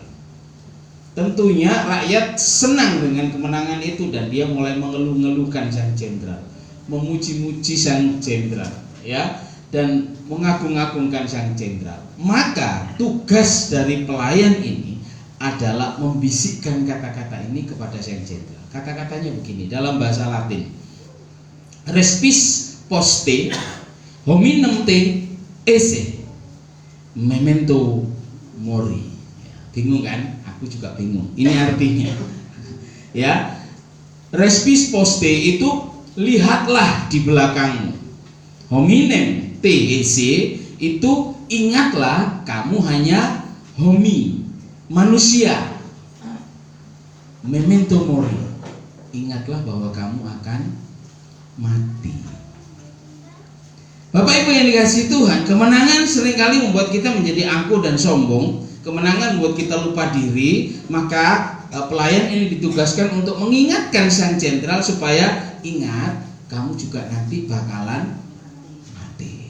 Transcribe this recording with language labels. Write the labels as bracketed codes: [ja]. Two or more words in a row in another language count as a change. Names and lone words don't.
[id] Tentunya rakyat senang dengan kemenangan itu dan dia mulai mengeluh-ngeluhkan sang jenderal, memuji-muji sang jenderal, ya, dan mengagung-agungkan sang jenderal. Maka tugas dari pelayan ini adalah membisikkan kata-kata ini kepada sang jenderal. Kata-katanya begini dalam bahasa Latin: [la] respis poste hominem te esse memento mori. [id] Bingung kan? Aku juga bingung. Ini artinya, ya, [la] respis poste [id] itu lihatlah di belakangmu. [la] Hominem te esse [id] itu ingatlah kamu hanya homi, manusia. [la] Memento mori, [id] ingatlah bahwa kamu akan Bapak Ibu yang dikasihi Tuhan, kemenangan seringkali membuat kita menjadi angkuh dan sombong. Kemenangan membuat kita lupa diri. Maka pelayan ini ditugaskan untuk mengingatkan sang jenderal supaya ingat, kamu juga nanti bakalan mati.